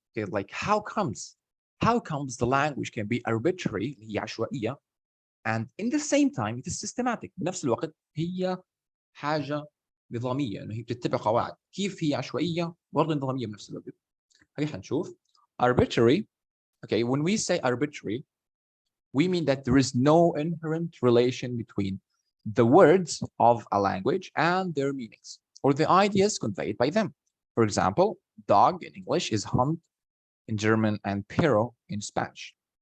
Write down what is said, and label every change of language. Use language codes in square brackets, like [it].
[en] Okay, like how comes the language can be arbitrary اللي هي عشوائية and in the same time it is systematic. [ar] بنفس الوقت هي حاجة نظامية انه هي بتتبع قواعد. كيف هي عشوائية برضه نظامية بنفس الوقت. خلينا نشوف. [en] Arbitrary, okay, when we say arbitrary, we mean that there is no inherent relation between the words of a language and their meanings or the ideas conveyed by them. For example, dog in English is hunt in German and perro in Spanish.